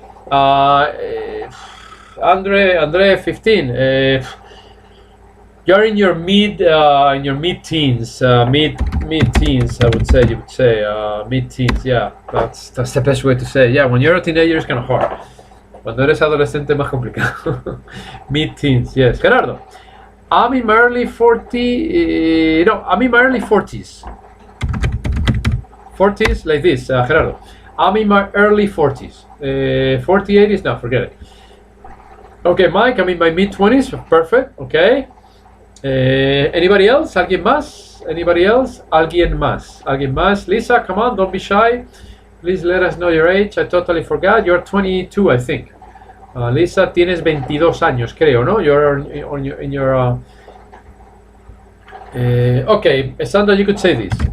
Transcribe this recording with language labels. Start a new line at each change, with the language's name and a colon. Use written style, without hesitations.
English: Andre, 15. You're in your mid teens, mid-teens, I would say. You would say mid-teens. Yeah, that's the best way to say it. Yeah, when you're a teenager, it's kind of hard.
Spanish: Cuando eres adolescente, es más complicado.
English: Mid-teens, yes. Gerardo, I'm in my early 40s. No, I'm in my early 40s. 40s, like this, Gerardo. I'm in my early 40s. 48 is no, forget it. Okay, Mike, I'm in my mid-20s. Perfect. Okay. Anybody else?
Spanish: ¿Alguien más?
English: Anybody else? ¿Alguien más? ¿Alguien más? Lisa, come on, don't be shy. Please let us know your age. I totally forgot. You're 22, I think.
Spanish: Lisa, tienes 22 años, creo, ¿no?
English: You're in your okay, Sandra, you could say this.